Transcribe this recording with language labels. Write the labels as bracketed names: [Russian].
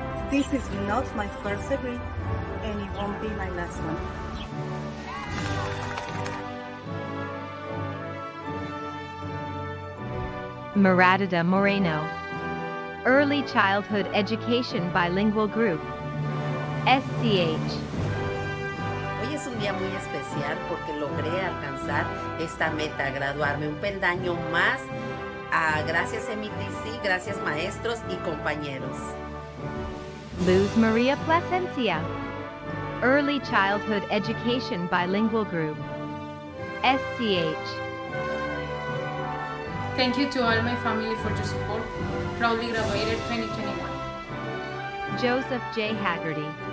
[English] This is not my first degree, and it won't be my last one. Maradida Moreno. Early Childhood Education Bilingual Group. SCH. [Spanish] Hoy es un día muy especial porque logré alcanzar esta meta, graduarme un peldaño más. Gracias MATC, gracias maestros y compañeros. Luz Maria Plasencia. [English] Early Childhood Education Bilingual Group. SCH. Thank you to all my family for your support. Proudly graduated 2021. Joseph J. Haggerty.